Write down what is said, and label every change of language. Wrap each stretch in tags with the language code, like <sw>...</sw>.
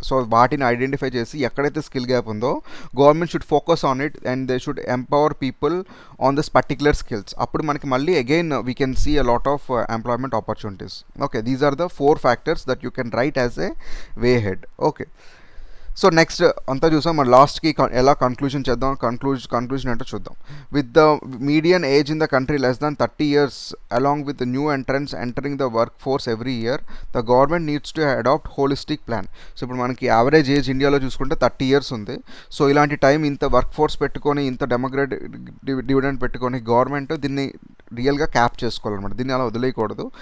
<en>so</en> <te>వాటిని identify చేసి ఎక్కడైతే స్కిల్ గ్యాప్ ఉందో</te> <en>Government should focus on it and they should empower people on this particular skills.</en> <te>అప్పుడు మనకి మళ్ళీ</te> <en>Again we can see a lot of employment opportunities. Okay, these are the 4 factors that you can write as a way ahead.</en> <te>Okay, so next అంతా చూసాం. మన లాస్ట్కి ఎలా conclusion చేద్దాం, conclusion అంటే చూద్దాం.</te> <en>With the median age in the country less than 30 years along with new entrants entering the work force every year, the government needs to adopt holistic plan.</en> <te>So ఇప్పుడు మనకి యావరేజ్ ఏజ్ ఇండియాలో చూసుకుంటే 30 years ఉంది. So ఇలాంటి time ఇంత work force పెట్టుకొని, ఇంత demographic dividend పెట్టుకొని గవర్నమెంట్ దీన్ని రియల్గా క్యాప్ చేసుకోవాలన్నమాట. దీన్ని అలా వదిలేయకూడదు.</te>